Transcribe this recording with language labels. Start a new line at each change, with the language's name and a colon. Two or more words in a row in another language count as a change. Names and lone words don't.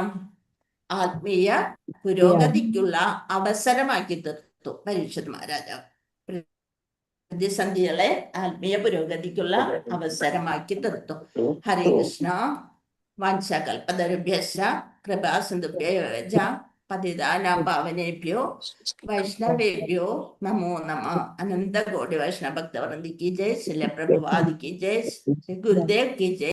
Malayalam: ആത്മീയ പുരോഗതിക്കുള്ള അവസരമാക്കി തീർത്തു പരീക്ഷിത് മഹാരാജാവ്. പ്രതിസന്ധികളെ ആത്മീയ പുരോഗതിക്കുള്ള അവസരമാക്കി തീർത്തു.
Sanskrit: ഹരേ കൃഷ്ണ. വാഞ്ചകൽപതരുഭ്യശ്ച കൃപാസിന്ധുഭ്യശ്ച പതിതാനാം പാവനേഭ്യോ വൈഷ്ണവേഭ്യോ നമോ നമഃ.
Hindi: अनन्तकोटि वैष्णव भक्तवृन्द की जय। श्रील प्रभुपाद की जय. श्री गुरुदेव की जय.